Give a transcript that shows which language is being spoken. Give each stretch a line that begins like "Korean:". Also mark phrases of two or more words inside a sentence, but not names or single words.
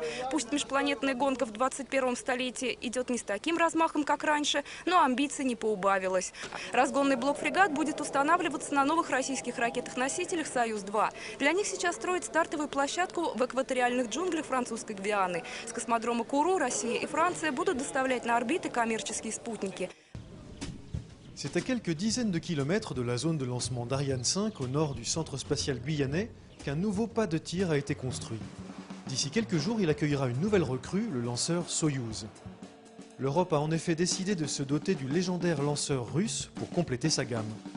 Russian: Пусть межпланетная гонка в 21-м столетии идет не с таким размахом, как раньше, но амбиций не поубавилось. Разгонный блок-фрегат будет устанавливаться на новых российских ракетах-носителях «Союз-2». Для них сейчас строят стартовую площадку в экваториальных джунглях французской Гвианы. С космодрома Куру Россия и Франция будут доставлять на орбиты коммерческие спутники.
French: C'est à quelques dizaines de kilomètres de la zone de lancement d'Ariane 5, au nord du centre spatial guyanais, qu'un nouveau pas de tir a été construit. D'ici quelques jours, il accueillera une nouvelle recrue, le lanceur Soyouz. L'Europe a en effet décidé de se doter du légendaire lanceur russe pour compléter sa gamme.